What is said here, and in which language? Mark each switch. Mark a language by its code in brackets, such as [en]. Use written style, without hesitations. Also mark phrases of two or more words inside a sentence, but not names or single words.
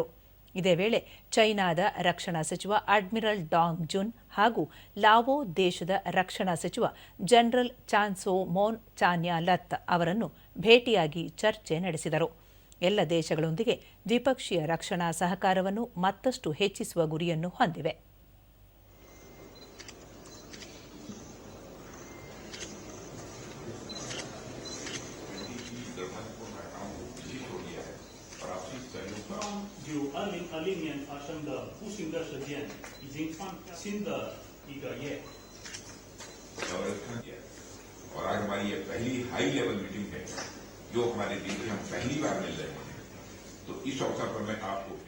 [kn] ಇದೇ ವೇಳೆ ಚೈನಾದ ರಕ್ಷಣಾ ಸಚಿವ ಅಡ್ಮಿರಲ್ ಡಾಂಗ್ ಜುನ್ ಹಾಗೂ ಲಾವೋ ದೇಶದ ರಕ್ಷಣಾ ಸಚಿವ ಜನರಲ್ ಚಾನ್ಸೋ ಮೋನ್ ಚಾನ್ಯಾಲತ್ ಅವರನ್ನು ಭೇಟಿಯಾಗಿ ಚರ್ಚೆ ನಡೆಸಿದರು. ಎಲ್ಲ ದೇಶಗಳೊಂದಿಗೆ ದ್ವಿಪಕ್ಷೀಯ ರಕ್ಷಣಾ ಸಹಕಾರವನ್ನು ಮತ್ತಷ್ಟು ಹೆಚ್ಚಿಸುವ ಗುರಿಯನ್ನು ಹೊಂದಿವೆ. [zh] 就2020年发生的不幸的事件，已经创下新的一个页。 [hi] और आज हमारी ये पहली [en] high level meeting [hi] है जो हमारे बीच में हम पहली बार मिल रहे हैं। तो इस अवसर पर मैं आपको